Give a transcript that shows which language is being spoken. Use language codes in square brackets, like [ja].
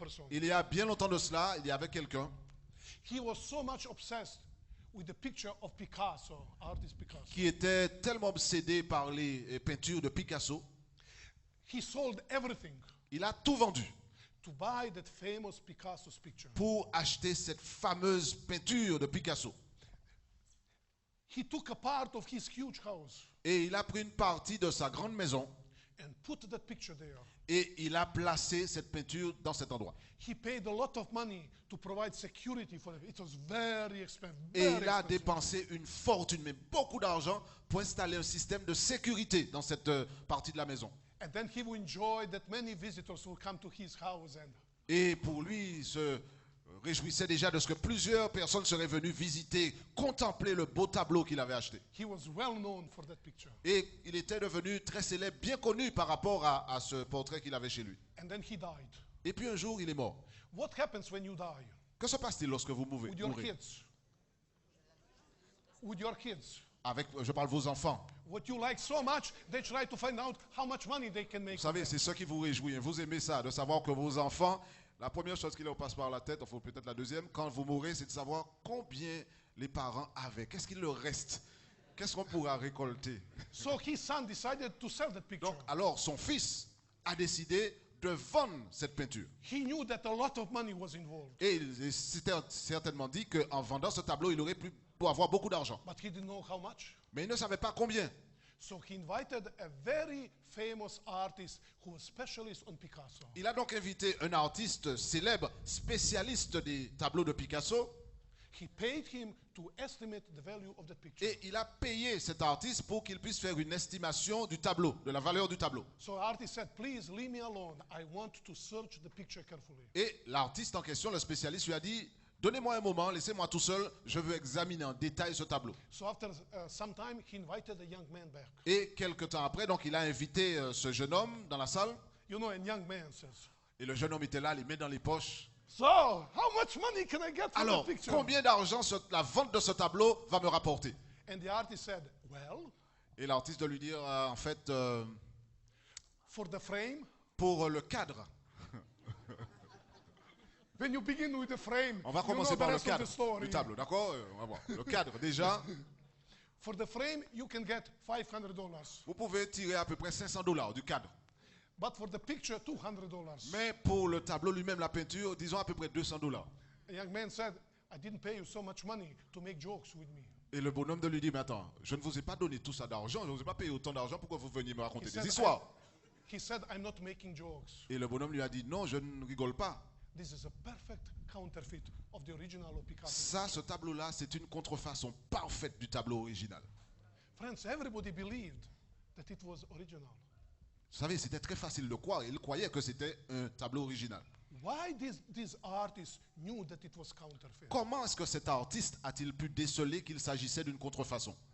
[fr] Il y a bien longtemps de cela, il y avait quelqu'un [en] He was so much obsessed with the picture of Picasso, artist Picasso. [fr] qui était tellement obsédé par les peintures de Picasso, [en] He sold everything [fr] il a tout vendu [en] to buy that famous Picasso's picture. [fr] pour acheter cette fameuse peinture de Picasso. [en] He took a part of his huge house [fr] Et il a pris une partie de sa grande maison [en] and put that picture there. [fr] et il a placé cette peinture dans cet endroit. [en] He paid a lot of money to provide security for it. It was very expensive. [fr] Et [en] Very [fr] il a [en] expensive. [fr] dépensé une fortune, mais beaucoup d'argent pour installer un système de sécurité dans cette partie de la maison. [en] And then he would enjoy that many visitors will come to his house and [fr] Et pour lui, il se réjouissait déjà de ce que plusieurs personnes seraient venues visiter, contempler le beau tableau qu'il avait acheté. [en] he was well known for that picture. [fr] Et il était devenu très célèbre, bien connu par rapport à ce portrait qu'il avait chez lui. [en] And then he died. [fr] Et puis un jour, il est mort. [en] What happens when you die? [fr] Que se passe-t-il lorsque vous mourrez? [en] With your kids. With your kids. [fr] avec, je parle vos enfants. [en] What you like so much, they try to find out how much money they can make. [fr] Vous savez, c'est ce qui vous réjouit. Hein. Vous aimez ça, de savoir que vos enfants, la première chose qui leur passe par la tête, enfin peut-être la deuxième, quand vous mourrez, c'est de savoir combien les parents avaient. Qu'est-ce qu'il leur reste? Qu'est-ce qu'on pourra récolter? [en] So his son decided to sell that picture. [fr] Donc, alors, son fils a décidé de vendre cette peinture. [en] He knew that a lot of money was involved, [fr] Et il s'était certainement dit qu'en vendant ce tableau, il aurait pu avoir beaucoup d'argent. [en] but he didn't know how much. [fr] Mais il ne savait pas combien. [en] So he invited a very famous artist who was specialist on Picasso. [fr] Il a donc invité un artiste célèbre, spécialiste des tableaux de Picasso, [en] He paid him to estimate the value of that picture. [fr] et il a payé cet artiste pour qu'il puisse faire une estimation du tableau, de la valeur du tableau. [en] So the artist said, please leave me alone. I want to search the picture carefully. [fr] Et l'artiste en question, le spécialiste, lui a dit, donnez-moi un moment, laissez-moi tout seul, je veux examiner en détail ce tableau. [en] So after some time, he invited a young man back. [fr] Et quelque temps après, donc il a invité ce jeune homme dans la salle, [en] You know, a young man says, [fr] et le jeune homme était là, les mains dans les poches. [en] so how much money can I get for [fr] Alors, [en] the picture? [fr] combien d'argent la vente de ce tableau va me rapporter? [en] And the artist said, well, [fr] Et l'artiste de lui dire, en fait, [en] for the frame, [fr] pour le cadre. [en] when you begin with the frame, [fr] On va [en] you know [fr] commencer [en] the [fr] par le [en] rest of the [fr] cadre [en] story. [fr] du tableau, d'accord? On va voir. Le cadre, déjà, [en] For the frame, you can get $500. [fr] vous pouvez tirer à peu près $500 du cadre. [en] But for the picture, $200. [fr] Mais pour le tableau lui-même, la peinture, disons à peu près $200. [en] A young man said, I didn't pay you so much money to make jokes with me. [fr] Et le bonhomme de lui dit, mais attends, je ne vous ai pas donné tout ça d'argent, je ne vous ai pas payé autant d'argent pour que vous veniez me raconter des histoires. [en] He said, I'm not making jokes. [fr] Et le bonhomme lui a dit, non, je ne rigole pas. [en] This is a perfect counterfeit of the original of Picasso. [fr] Ça, ce tableau-là, c'est une contrefaçon parfaite du tableau original. [en] Friends, everybody believed that it was original. [fr] Vous savez, c'était très facile de croire. Il croyait que c'était un tableau original. [en] Why this artist knew that it was counterfeit? [fr] Comment est-ce que cet artiste a-t-il pu déceler qu'il s'agissait d'une contrefaçon?